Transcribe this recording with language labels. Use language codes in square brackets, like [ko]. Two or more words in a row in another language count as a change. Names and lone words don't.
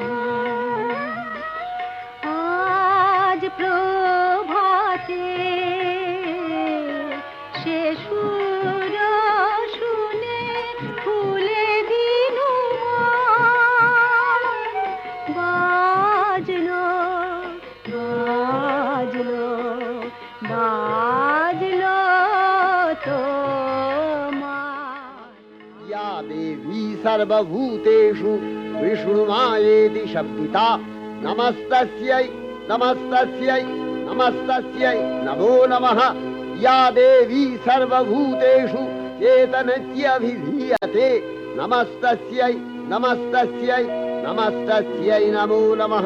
[bn] আজ প্রভাতে সে সুর শুনে ফুলে দিনু বাজলো বাজলো বাজলো তোমার। [sa] या देवी सर्वभूतेषु विष्णुमायेति शब्दिता, नमस्तस्यै नमस्तस्यै नमस्तस्यै नमो नमः। या देवी सर्वभूतेषु चेतनत्यभिधीयते, नमस्तस्यै नमस्तस्यै नमस्तस्यै नमो नमः।